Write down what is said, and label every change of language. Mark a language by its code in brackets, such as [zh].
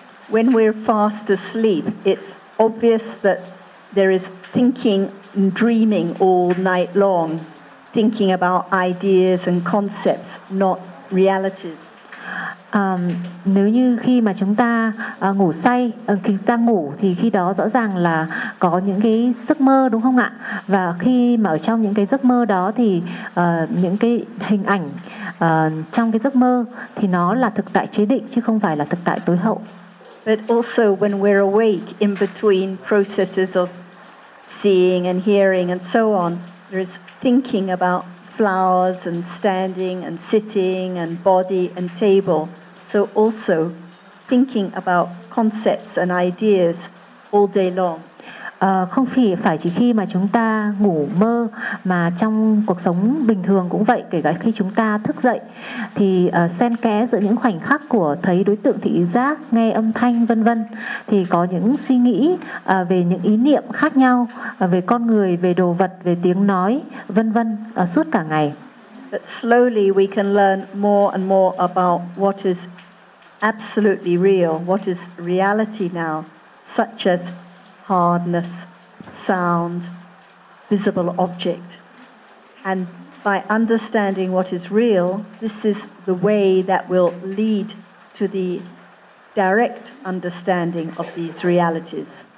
[en] When we're fast asleep, it's obvious that there is thinking and dreaming all night long, thinking about ideas and concepts, not realities. [vi] Nếu như khi mà chúng ta ngủ say, khi ta ngủ thì khi đó rõ ràng là có những cái giấc mơ, đúng không ạ? Và khi mà ở trong những cái giấc mơ đó thì những cái hình ảnh trong cái giấc mơ thì nó là thực tại chế định chứ không phải là thực tại tối hậu. [en] But also when we're awake in between processes of seeing and hearing and so on, there's thinking about flowers and standing and sitting and body and table. So also thinking about concepts and ideas all day long. [vi] không phải chỉ khi mà chúng ta ngủ mơ mà trong cuộc sống bình thường cũng vậy, kể cả khi chúng ta thức dậy thì xen kẽ giữa những khoảnh khắc của thấy đối tượng thị giác, nghe âm thanh vân vân, thì có những suy nghĩ về những ý niệm khác nhau, về con người, về đồ vật, về tiếng nói vân vân suốt cả ngày. [en] But slowly we can learn more and more about what is absolutely real, what is reality now, such as hardness, sound, visible object. And by understanding what is real, this is the way that will lead to the direct understanding of these realities.